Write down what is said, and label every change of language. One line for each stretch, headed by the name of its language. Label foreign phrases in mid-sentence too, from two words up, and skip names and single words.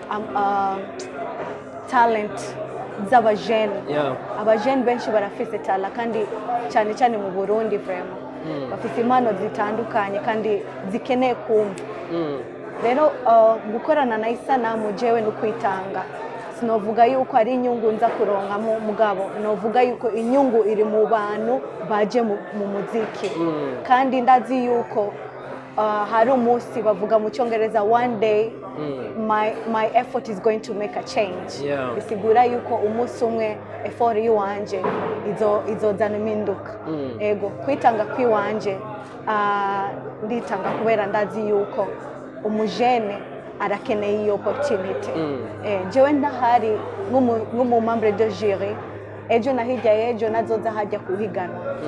Rundi: talent z'abajene abajene benshi barafise tala kandi cyane cyane mu Burundi vraiment bafite impano zitandukanye kandi zikeneye kumva rero gukorana na Isanamu jewe no kwitanga sinovuga yuko ari inyungu nza kuronka mu mugabo novuga yuko inyungu iri mu bantu baje mu muziki kandi ndazi yuko hari umunsi bavuga mu cyongereza
English: one day my effort is going to make a change
Rundi: bisigura yuko umunsi umwe effort yiwanje izozana impinduka ego kwitanga kwiwanje nditanga kubera ndazi yuko umujene arakeneye iyo opportunity jewe ndahari nk'umu
French: membre de jury
Rundi: ejo na hirya y'ejo nazoza hajya kuhiganwa